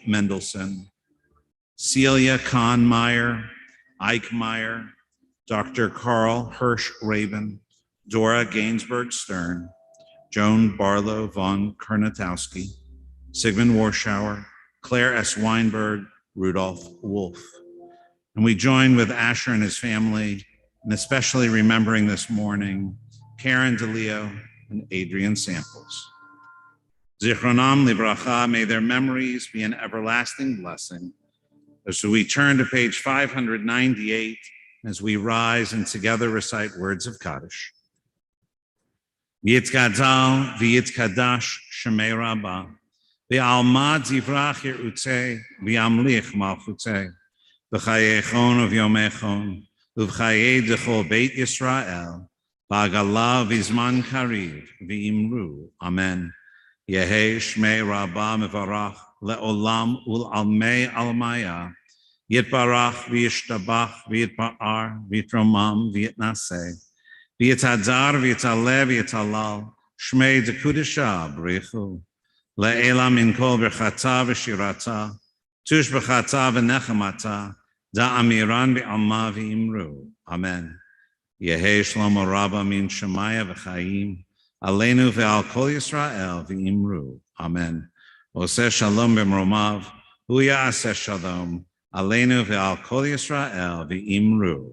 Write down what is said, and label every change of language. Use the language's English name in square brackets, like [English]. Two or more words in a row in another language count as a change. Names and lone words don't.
[English] Mendelson, Celia Kahn Meyer, Ike Meyer, Dr. Carl Hirsch Rabin, Dora Gainsberg Stern, Joan Barlow von Kernatowski, Sigmund Warschauer, Claire S. Weinberg, Rudolph Wolf. And we join with Asher and his family, and especially remembering this morning, Karen DeLeo and Adrian Samples. [Hebrew] זכרונם לברכה, [English] may their memories be an everlasting blessing. So we turn to page 598 as we rise and together recite words of Kaddish. [Aramaic] יתגדל ויתקדש שמה רבא, בעלמא די ברא כרעותה, וימליך מלכותה, בחייכון וביומיכון, ובחיי דכל בית ישראל, בעגלא ובזמן קריב, ואמרו, אמן. יהא שמה רבא מברך, לעלם ולעלמי עלמיא, יתברך וישתבח ויתפאר ויתרומם ויתנשא, ויתהדר ויתעלה ויתהלל, שמה דקודשא בריך הוא, לעלא מן כל ברכתא ושירתא, תשבחתא ונחמתא, דאמירן בעלמא ואמרו. Amen. יהא שלמא רבא מן שמיא וחיים, עלינו ועל כל ישראל ואמרו. Amen. [Hebrew] עושה שלום במרומיו, הוא יעשה שלום, עלינו ועל כל ישראל ואמרו.